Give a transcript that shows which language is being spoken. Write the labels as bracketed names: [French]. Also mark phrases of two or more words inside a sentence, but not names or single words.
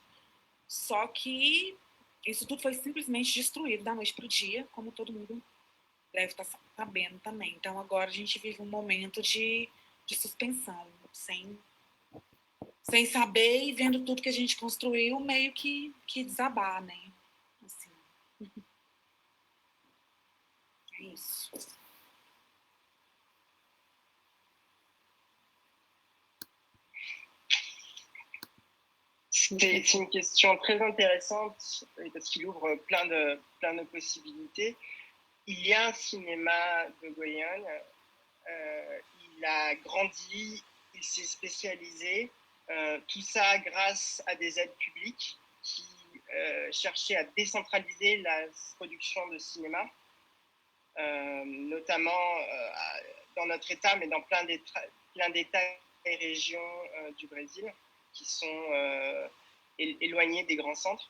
[Portuguese] Só que isso tudo foi simplesmente destruído da noite para o dia, como todo mundo deve estar sabendo também. Então, agora a gente vive um momento de suspensão, sem saber e vendo tudo que a gente construiu meio que desabar, né? Assim. É isso. [French] C'est une question très intéressante parce qu'il ouvre plein de possibilités. Il y a un cinéma de Guyane, il a grandi, il s'est spécialisé, tout ça grâce à des aides publiques qui cherchaient à décentraliser la production de cinéma, notamment dans notre État, mais dans plein d'États et régions du Brésil qui sont éloignés des grands centres.